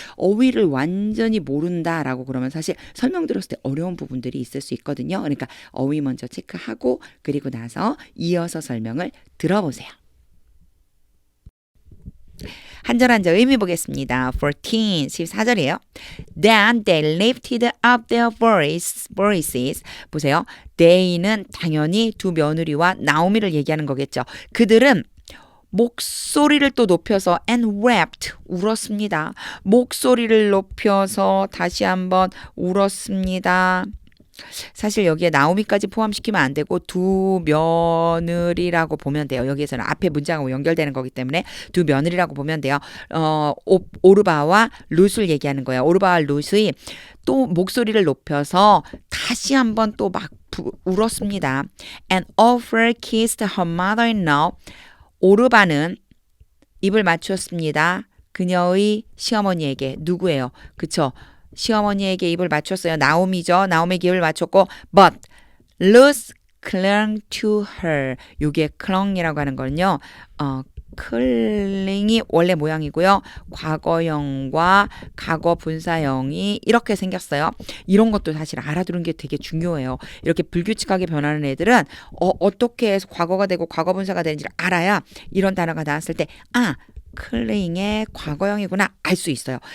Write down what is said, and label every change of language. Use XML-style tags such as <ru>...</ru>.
<ko>어휘를 완전히 모른다라고 그러면 사실 설명 들었을 때 어려운 부분들이 있을 수 있거든요. 그러니까 어휘 먼저 체크하고 그리고 나서 이어서 설명을 들어보세요. 한 절 한 절 의미 보겠습니다. 14절이에요.</ko> <en>Then they lifted up their voices.</en> <ko>보세요. they는 당연히 두 며느리와 나오미를 얘기하는 거겠죠. 그들은 목소리를 또 높여서</ko> <en>and wept</en> <ko>울었습니다. 목소리를 높여서 다시 한번 울었습니다. 사실 여기에 나오미까지 포함시키면 안 되고 두 며느리라고 보면 돼요. 여기에서는 앞에 문장하고 연결되는 거기 때문에 두 며느리라고 보면 돼요. 오르바와 룻을 얘기하는 거예요. 오르바와 룻이 또 목소리를 높여서 다시 한번 또 막 울었습니다.</ko> <en>And Orpha kissed her mother-in-law.</en> <ko>오르바는 입을 맞추었습니다. 그녀의 시어머니에게. 누구예요? 그쵸? 시어머니에게 입을 맞췄어요. 나오미죠. 나오미에게 입을 맞췄고</ko> <en>but Ruth clung to her.</en> <ko>요게 clung이라고 하는 거는요. 클링이 원래 모양이고요. 과거형과 과거 분사형이 이렇게 생겼어요. 이런 것도 사실 알아두는 게 되게 중요해요. 이렇게 불규칙하게 변하는 애들은 어떻게 해서 과거가 되고 과거 분사가 되는지를 알아야 이런 단어가 나왔을 때 클링의 과거형이구나 알 수 있어요.</ko>